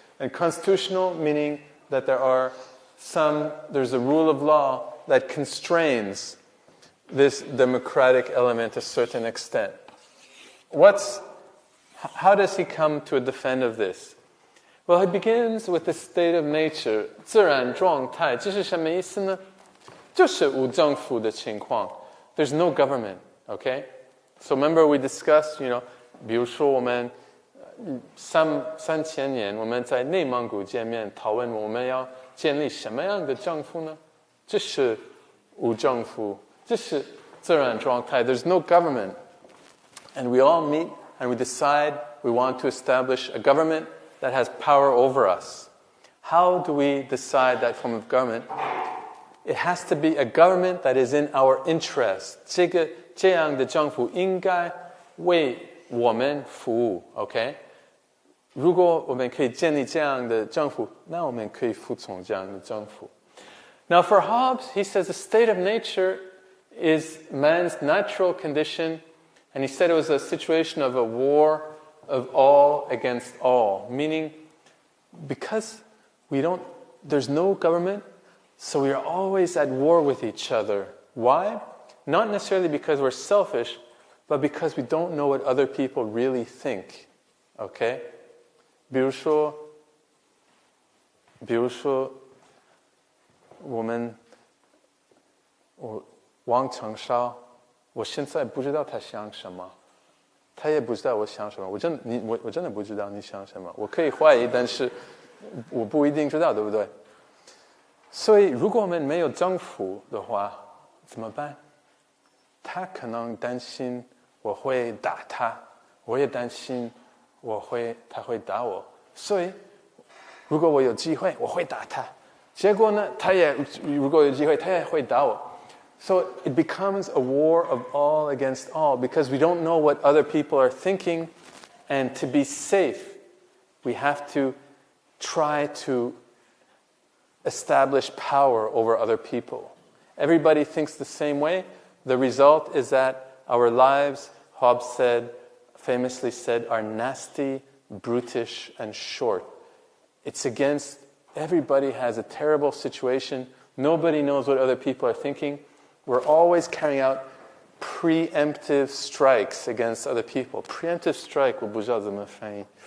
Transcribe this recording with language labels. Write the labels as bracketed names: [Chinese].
[English] And constitutional, meaning that there's a rule of law that constrains this democratic element to a certain extent. How does he come to a defense of this? Well, he begins with the state of nature, [Chinese] 自然状态，这是什么意思呢？就是无政府的情况。 [English] There's no government, okay? So remember we discussed, [Chinese] 比如说我们3000年我们在内蒙古见面讨论我们要建立什么样的政府呢？这是无政府，这是自然状态。 [English] There's no government. And we all meet and we decide we want to establish a government that has power over us. How do we decide that form of government? It has to be a government that is in our interest. [Chinese] 这样的政府应该为我们服务 ，OK？如果我们可以建立这样的政府，那我们可以服从这样的政府。 [English] Now for Hobbes, he says the state of nature is man's natural condition, and he said it was a situation of a war of all against all, meaning because there's no government, so we are always at war with each other. Why? Not necessarily because we're selfish, but because we don't know what other people really think. Okay? [Chinese] 比如说王承烧，我现在不知道他想什么，他也不知道我想什么。我真的不知道你想什么。我可以怀疑，但是我不一定知道，对不对？所以，如果我们没有政府的话，怎么办？他可能担心我会打他，我也担心他会打我。所以，如果我有机会，我会打他。结果呢，如果有机会，他也会打我。 [English] So it becomes a war of all against all because we don't know what other people are thinking, and to be safe, we have to try to establish power over other people. Everybody thinks the same way. The result is that our lives, Hobbes famously said, are nasty, brutish, and short. It's against, everybody has a terrible situation. Nobody knows what other people are thinking. We're always carrying out preemptive strikes against other people. [Chinese] Preemptive strike, 我不知道怎么翻译。